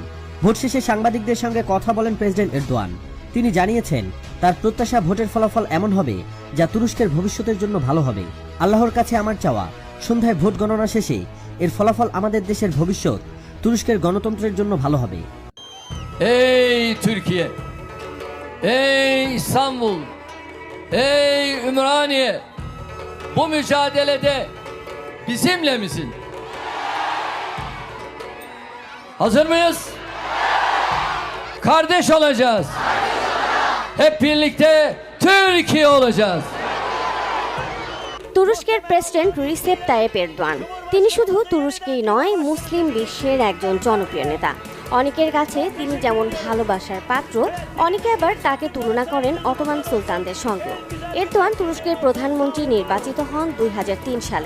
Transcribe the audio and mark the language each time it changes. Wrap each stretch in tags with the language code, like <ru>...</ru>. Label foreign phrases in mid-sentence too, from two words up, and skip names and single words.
<bn>ভোট শেষে সাংবাদিকদের সঙ্গে কথা বলেন প্রেসিডেন্ট এরদোয়ান। তিনি জানিয়েছেন, তার প্রত্যাশা ভোটের ফলাফল এমন হবে যা তুরস্কের ভবিষ্যতের জন্য ভালো হবে। আল্লাহর কাছে আমার চাওয়া, সন্ধ্যায় ভোট গণনা শেষে এর ফলাফল আমাদের দেশের ভবিষ্যৎ, তুরস্কের গণতন্ত্রের জন্য ভালো হবে।</bn> <tr>Ey Türkiye, ey İstanbul, ey Ümraniye, bu mücadelede bizimle misin? Hazır mıyız? Kardeş olacağız. Hep birlikte Türkiye olacağız.</tr> <bn>তুরস্কের প্রেসিডেন্ট রিসেপ তাইয়েপ এরদোয়ান, তিনি শুধু তুরস্কেই নয়, মুসলিম বিশ্বের একজন জনপ্রিয় নেতা। অনেকের কাছে তিনি যেমন ভালোবাসার পাত্র, অনেকে আবার তাকে তুলনা করেন অটোমান সুলতানদের সঙ্গে। এরদোয়ান তুরস্কের প্রধানমন্ত্রী নির্বাচিত হন 2003 সালে।</bn>